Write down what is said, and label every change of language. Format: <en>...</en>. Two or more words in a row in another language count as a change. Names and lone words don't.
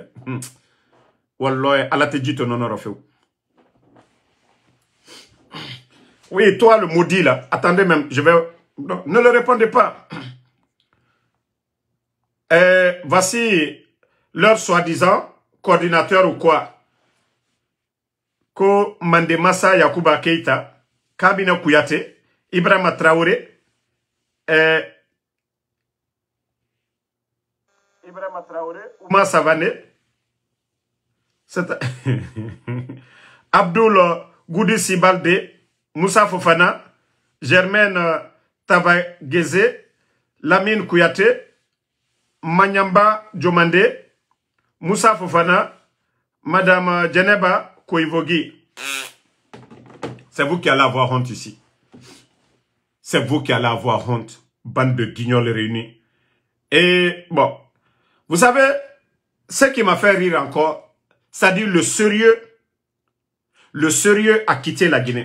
<fr>Wallah, Allah te dit ton honneur au feu. Oui, toi le maudit là, attendez même, je vais... Non, ne le répondez pas. Voici leur soi-disant coordinateur ou quoi. Ko Mandemassa Yakuba Keita, Kabina Kouyate, Ibrahima Traoré, Ibrahima Traoré, Ouma Savané, Abdoul Goudi Sibalde, Moussa Fofana, Germaine Tabageze, Lamine Kouyate, Manyamba Djomande, Moussa Fofana, Madame Djeneba Koivogi. C'est vous qui allez avoir honte ici. C'est vous qui allez avoir honte. Bande de guignols réunis. Et bon, vous savez, ce qui m'a fait rire encore, c'est-à-dire le sérieux a quitté la Guinée.</fr>